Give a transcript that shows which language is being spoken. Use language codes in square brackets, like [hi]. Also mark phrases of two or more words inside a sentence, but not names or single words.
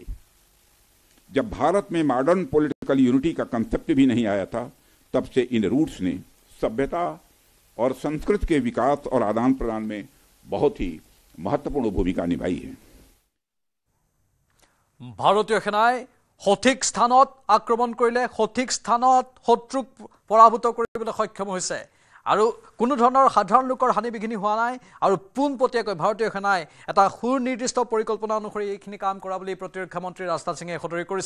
[hi] जब भारत में मॉडर्न पॉलिटिकल यूनिटी का कंसेप्ट भी नहीं आया था, तब से इन रूट्स ने सभ्यता और संस्कृति के विकास और आदान प्रदान में बहुत ही महत्वपूर्ण भूमिका निभाई है। भारतीय सेनाय [as] সঠিক স্থানত আক্ৰমণ কৰিলে, সঠিক স্থানত শত্ৰুক পৰাভূত কৰিবলৈ সক্ষম হৈছে আৰু কোনো ধৰণৰ সাধাৰণ লোকৰ হানি বিঘিনি হোৱা নাই আৰু পোনপটীয়াকৈ ভাৰতীয় সেনাই এটা সুনিৰ্দিষ্ট পৰিকল্পনা অনুসৰি এইখিনি কাম কৰা বুলি প্ৰতিৰক্ষা মন্ত্ৰী ৰাজনাথ সিঙে সদৰি কৰিছে।